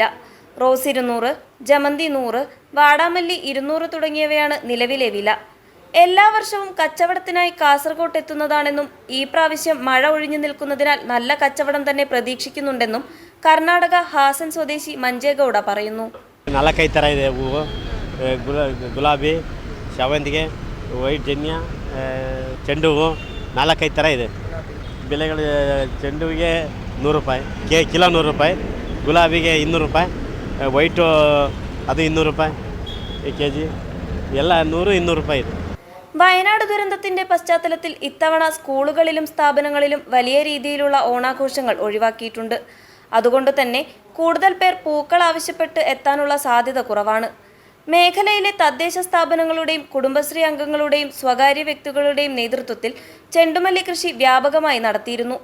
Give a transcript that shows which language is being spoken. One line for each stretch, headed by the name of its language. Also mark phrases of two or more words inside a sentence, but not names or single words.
Malayalam: റോസ് 200, ജമന്തി 100, വാടാമല്ലി 200 തുടങ്ങിയവയാണ് നിലവിലെ വില. എല്ലാ വർഷവും കച്ചവടത്തിനായി കാസർഗോഡ് എത്തുന്നതാണെന്നും ഈ പ്രാവശ്യം മഴ ഒഴിഞ്ഞു നിൽക്കുന്നതിനാൽ നല്ല കച്ചവടം തന്നെ പ്രതീക്ഷിക്കുന്നുണ്ടെന്നും കർണാടക ಹಾಸನ್ സ്വദേശി ಮಂಜೇಗೌಡ പറയുന്നു.
Kannada: ನಾಲ್ಕೈದು ಥರ ಇದೆ ಹೂವು. ಗುಲಾಬಿ, ಶಾವಂತಿಗೆ, ವೈಟ್ ಜನ್ಯ, ಚೆಂಡು ಹೂವು, 4-5 ಥರ ಇದೆ. ಬೆಲೆಗಳು ಚೆಂಡು ಹೂವಿಗೆ 100 ರೂಪಾಯಿ, ಕಿಲೋ 100 ರೂಪಾಯಿ, ಗುಲಾಬಿಗೆ 200 ರೂಪಾಯಿ, ವೈಟು ಅದು 200 ರೂಪಾಯಿ kg, ಎಲ್ಲ 100-200 ರೂಪಾಯಿ ಇದೆ.
Malayalam: വയനാട് ദുരന്തത്തിന്റെ പശ്ചാത്തലത്തിൽ ഇത്തവണ സ്കൂളുകളിലും സ്ഥാപനങ്ങളിലും വലിയ രീതിയിലുള്ള ഓണാഘോഷങ്ങൾ ഒഴിവാക്കിയിട്ടുണ്ട്. അതുകൊണ്ട് തന്നെ കൂടുതൽ പേർ പൂക്കൾ ആവശ്യപ്പെട്ട് എത്താനുള്ള സാധ്യത കുറവാണ്. മേഖലയിലെ തദ്ദേശ സ്ഥാപനങ്ങളുടെയും കുടുംബശ്രീ അംഗങ്ങളുടെയും സ്വകാര്യ വ്യക്തികളുടെയും നേതൃത്വത്തിൽ ചെണ്ടുമല്ലി കൃഷി വ്യാപകമായി നടത്തിയിരുന്നു.